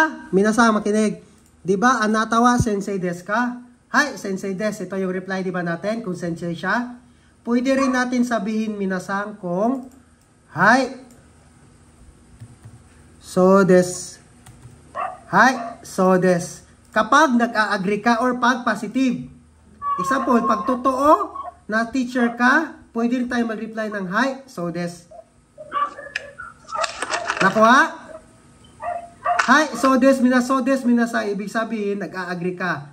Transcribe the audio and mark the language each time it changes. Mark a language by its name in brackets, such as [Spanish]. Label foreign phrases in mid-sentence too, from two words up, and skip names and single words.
[Filipino] Minasang, makinig. Di ba, [Japanese] あなたは先生ですか? Hi, 先生です. [Filipino] Ito yung reply, di ba natin? Kung sensei siya. Pwede rin natin sabihin, minasang, kung hi. [Japanese] そうです。はい、そうです. [Filipino] Kapag nag-a-agree ka or pag positive. Example, pag totoo na teacher ka, pwede rin tayo mag-reply ng [Japanese] はい、そうです. [Filipino] Nakuha? [Japanese] はい、そうです, [Filipino] minasa, ibig sabihin, nag-a-agree ka.